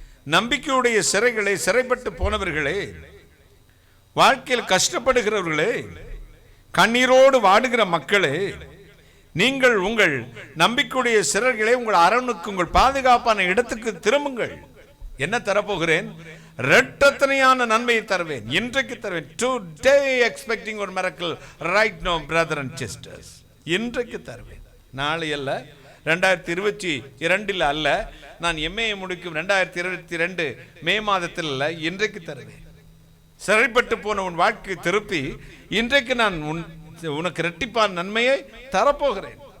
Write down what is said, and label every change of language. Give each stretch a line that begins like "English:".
Tamil: நம்பிக்கையுடைய சிறைகளை, சிறைப்பட்டு போனவர்களே, வாழ்க்கையில் கஷ்டப்படுகிறவர்களே, கண்ணீரோடு வாடுகிற மக்களே, நீங்கள் உங்கள் நம்பிக்கையுடைய சிறைகளை உங்கள் அரணுக்கு, உங்கள் பாதுகாப்பான இடத்துக்கு திரும்புங்கள். என்ன தரப்போகிறேன்? இரட்டத்தனையான நன்மையை தருவேன், இன்றைக்கு தருவேன்.
English: Today expecting a miracle right now, brother and sisters.
Tamil: இன்றைக்கு தருவேன். நாளை அல்ல, 2022 அல்ல, நான் எம்ஏ முடிக்கும் 2022 மே மாதத்தில் அல்ல, இன்றைக்கு தருவேன். சிறைப்பட்டு போன உன் வாழ்க்கை திருப்பி இன்றைக்கு நான் உனக்கு இரட்டிப்பான நன்மையை தரப்போகிறேன்.